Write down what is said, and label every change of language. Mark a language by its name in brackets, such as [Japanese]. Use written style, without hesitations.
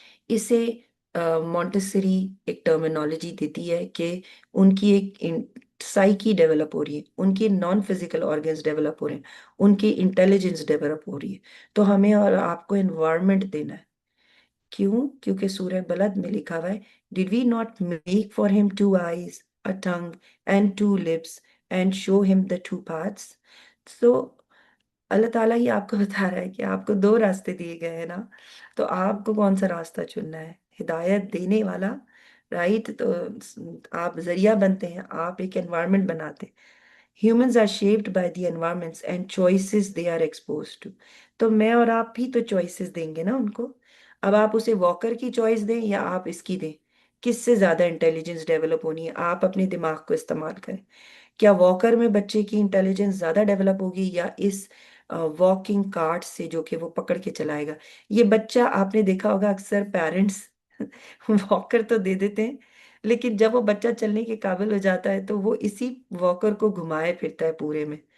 [Urdu] اسے مونٹسری ایک ٹرمینالوجی دیتی ہے کہ ان کی ایک سائیکی ڈیولپ ہو رہی ہے، ان کی نان فزیکل آرگنز ڈیولپ ہو رہے ہیں، ان کی انٹیلیجنس ڈیولپ ہو رہی ہے. تو ہمیں اور آپ کو انوائرمنٹ دینا ہے. کیوں؟ کیونکہ سورہ بلد میں لکھا ہوا ہے [English] Did we not make for him 2 eyes, a tongue, and 2 lips, and show him the 2 paths? [Urdu] So اللہ تعالیٰ ہی آپ کو بتا رہا ہے کہ آپ کو 2 راستے دیے گئے ہیں نا، تو آپ کو کون سا راستہ چننا ہے؟ ہدایت دینے والا، رائٹ. تو آپ ذریعہ بنتے ہیں، آپ ایک انوائرمنٹ بناتے ہیں. [English] Humans are shaped by the environments and choices they are exposed to. [Urdu] تو میں اور آپ بھی تو choices دیں گے نا ان کو. اب آپ اسے واکر کی چوائس دیں یا آپ اس کی دیں، کس سے زیادہ انٹیلیجنس ڈیولپ ہونی ہے؟ آپ اپنے دماغ کو استعمال کریں. کیا واکر میں بچے کی انٹیلیجنس زیادہ ڈیولپ ہوگی یا اس واکنگ کارٹ سے جو کہ وہ پکڑ کے چلائے گا؟ یہ بچہ آپ نے دیکھا ہوگا اکثر پیرنٹس واکر تو دے دیتے ہیں، لیکن جب وہ بچہ چلنے کے قابل ہو جاتا ہے تو وہ اسی واکر کو گھمائے پھرتا ہے پورے میں.